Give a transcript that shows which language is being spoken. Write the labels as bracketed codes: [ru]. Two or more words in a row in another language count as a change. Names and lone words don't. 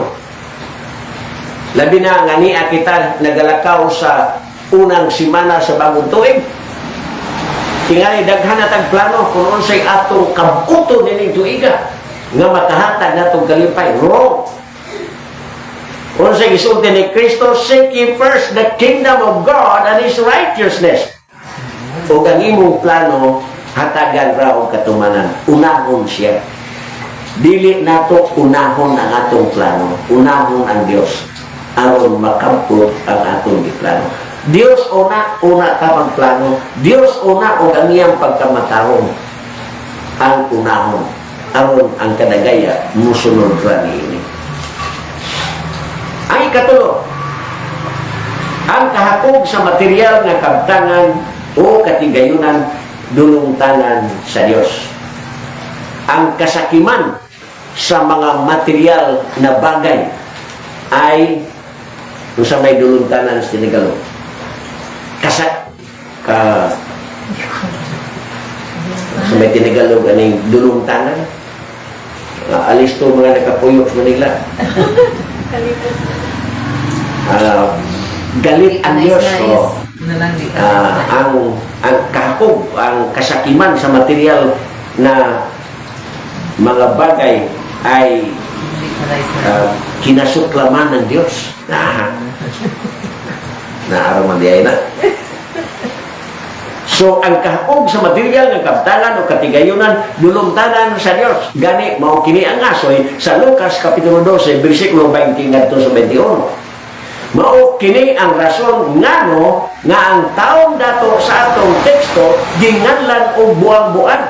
[ceb] Labi na nga niya kita nagalakaw sa unang simana sa bagong tuig. Tingali daghan natag plano kung unsay atong kabuto nining tuiga nga makahatag natong kalipay. Wrong. Unsay gisulti ni Kristo, [en] seek ye first the kingdom of God and His righteousness. [ceb] O ang imong plano hatagan ra og katumanan. Unahon siya. Dili nato unahon ang atong plano. Unahon ang Dios aron makabot ang atong giplano. Dios una ka magplano. Dios una o ang iyang pagkamatarong ang unahon. Aron ang kadagaya musunod ra niini. Ang ikatulo, ang kahapog sa material nga kabtangan o katigayunan dulungtanan sa Dios. [tl] Ang kasakiman sa mga material na bagay ay [ceb] kung sa may dulungtanan sa Tinigalog. Sa may Tinigalog aning dulungtanan. Alis to mga nakapuyok sa Manila. [tl] Galit ang Diyos. Ang kahapog, ang kasakiman sa material na mga bagay ay kinasuklaman ng Diyos. [ceb] Naaraman diay na. So, ang kahapog sa material ng kabtangan o katigayunan, dulungtanan sa Diyos. Gani, mao kini ang asoy sa Lucas Kapitulo 12, versikulo 20 ngadto sa 21. Mao kini ang rason ngano nga ang taong dato sa atong teksto ginganlan og buang-buang.